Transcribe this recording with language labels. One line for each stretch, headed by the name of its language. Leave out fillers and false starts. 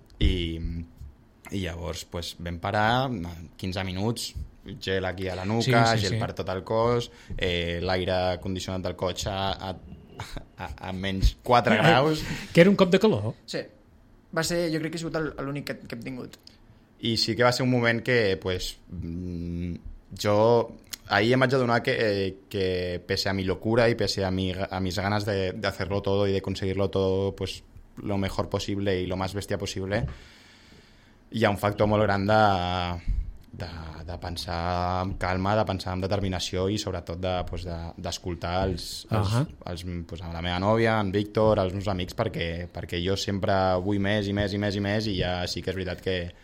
Catalan: I llavors pues, vam parar 15 minuts, gel aquí a la nuca, sí, sí, gel sí, per tot el cos, l'aire condicionat del cotxe a menys 4 graus. Que era un cop de calor. Sí. Va ser, jo crec que ha sigut l'únic que hem tingut. I sí que va ser un moment que, pues, jo... Ahir em vaig adonar que
Spanish: pese a mi locura i pese a mis ganes de hacerlo todo i de conseguirlo todo pues, lo mejor posible i lo más bestia posible,
Catalan: hi ha un factor molt gran de pensar amb calma, de pensar amb determinació i sobretot d'escoltar de, pues, pues, la meva nòvia, en Víctor, els meus amics, perquè jo sempre vull més i més i més i més, i ja sí que és veritat que...